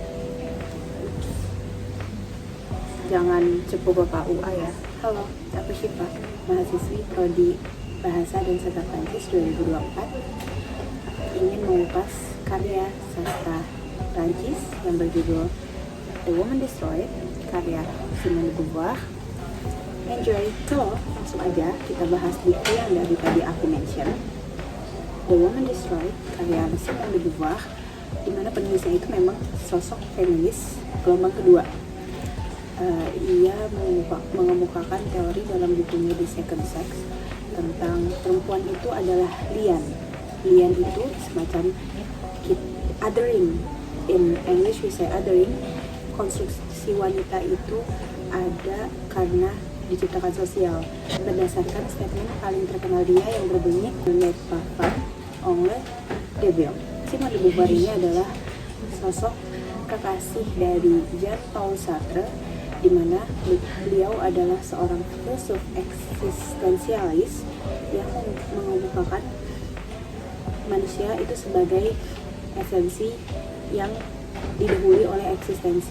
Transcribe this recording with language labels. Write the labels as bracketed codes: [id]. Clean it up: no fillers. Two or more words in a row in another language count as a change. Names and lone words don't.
[id] Jangan cepu Bapak UA ya. Halo, aku Syifa, mahasiswi Prodi Bahasa dan Sastra Prancis 2024, ingin mengupas karya sastra Prancis yang berjudul The Woman Destroyed, karya Simone de Beauvoir. Enjoy. So, langsung aja kita bahas buku yang dari tadi aku mention, The Woman Destroyed, karya Simone de Beauvoir, di mana penulisnya itu memang sosok feminis gelombang kedua. Ia mengemukakan teori dalam bukunya The Second Sex tentang perempuan itu adalah lian. Lian itu semacam othering. [en] In English we say othering. [id] Konstruksi wanita itu ada karena diciptakan sosial, berdasarkan statement paling terkenal dia yang berbunyi [fr] "Ne pas femme, on le devient". [id] Simone de Beauvoir ini adalah sosok kekasih dari Jean-Paul Sartre, di mana beliau adalah seorang filsuf eksistensialis yang mengemukakan manusia itu sebagai esensi yang didahului oleh eksistensi.